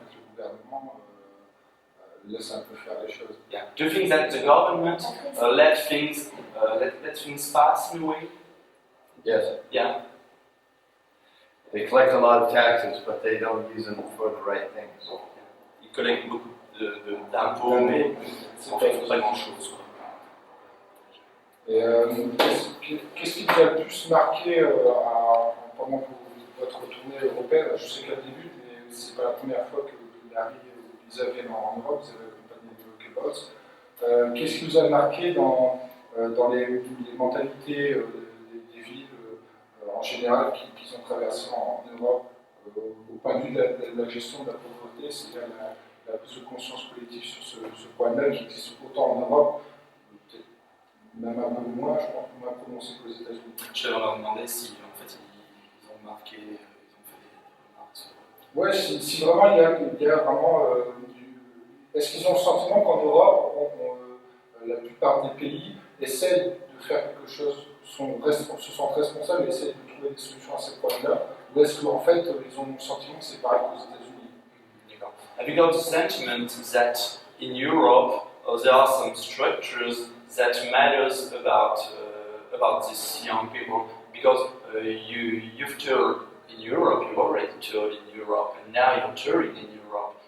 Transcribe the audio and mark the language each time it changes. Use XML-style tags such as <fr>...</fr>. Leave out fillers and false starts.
<fr>En fait, le gouvernement laisse un peu faire les choses.</fr> <en>Yeah. Do you think that the government let things pass in a way? Yes. Yeah. They collect a lot of taxes, but they don't use them for the right things.</en> <fr>Ils collectent beaucoup d'impôts, mais en fait, pas grand-chose. Et qu'est-ce qui vous a le plus marqué pendant votre tournée européenne? Je sais qu'elle débute, mais c'est pas la première fois que Larry et Lisa viennent en Europe, vous avez accompagné le Pharos. Qu'est-ce qui vous a marqué dans les mentalités des villes en général qui sont traversées en Europe au point de vue de la gestion de la pauvreté, c'est-à-dire la prise de conscience collective sur ce point-là qui existe autant en Europe, peut-être même un peu moins, je pense, moins prononcé qu'aux États-Unis. Je vais leur demander si en fait ils ont marqué, ils ont fait des remarques sur... Ouais, si vraiment il y a vraiment est-ce qu'ils ont le sentiment qu'en Europe, la plupart des pays essayent de faire quelque chose, se sentent responsables et essayent de trouver des solutions à ces problèmes-là, ou est-ce qu'en fait ils ont le sentiment que c'est pareil qu'aux États-Unis?</fr> <en>Have you got the sentiment that in Europe there are some structures that matters about these young people? Because you've toured in Europe, you already toured in Europe, and now you're touring in Europe.</en>